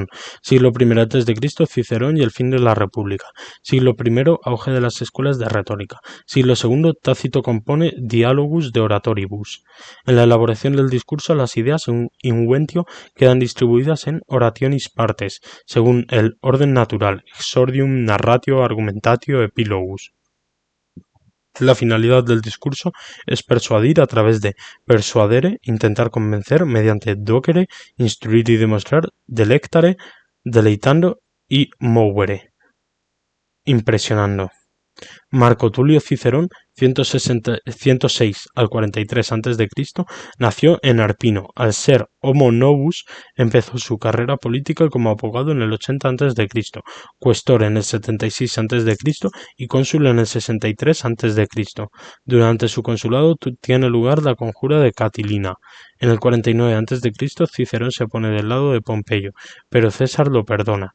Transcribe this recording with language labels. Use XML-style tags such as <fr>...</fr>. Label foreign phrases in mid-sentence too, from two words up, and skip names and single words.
<es>Siglo I antes de Cristo Cicerón y el fin de la República. Siglo I auge de las escuelas de retórica. Siglo II Tácito compone Dialogus de Oratoribus. En la elaboración del discurso las ideas inventio quedan distribuidas en</es> <la>orationis partes,</la> <es>según el orden natural:</es> <la>exordium, narratio, argumentatio, epilogus.</la> <es>La finalidad del discurso es persuadir a través de persuadere, intentar convencer, mediante docere, instruir y demostrar, delectare, deleitando y movere, impresionando. Marco Tulio Cicerón, 106 al 43 a.C., nació en Arpino. Al ser</es> <la>homo novus,</la> <es>empezó su carrera política como abogado en el 80 a.C., cuestor en el 76 a.C. y cónsul en el 63 a.C. Durante su consulado tiene lugar la conjura de Catilina. En el 49 a.C. Cicerón se pone del lado de Pompeyo, pero César lo perdona.</es>